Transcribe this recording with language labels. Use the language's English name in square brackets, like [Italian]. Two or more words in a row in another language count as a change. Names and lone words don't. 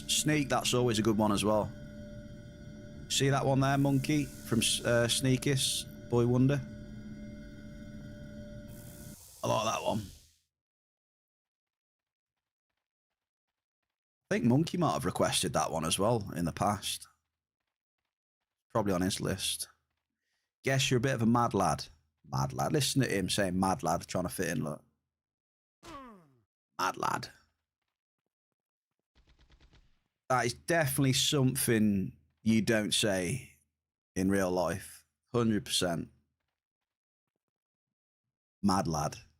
[English] Sneak, that's always a good one as well. See that one there, Monkey, from Sneakis, Boy Wonder? I like that one. I think Monkey might have requested that one as well in the past. Probably on his list. Guess you're a bit of a mad lad. Mad lad. Listen to him saying mad lad, trying to fit in, look. Mad lad. That is definitely something you don't say in real life. 100%. Mad lad.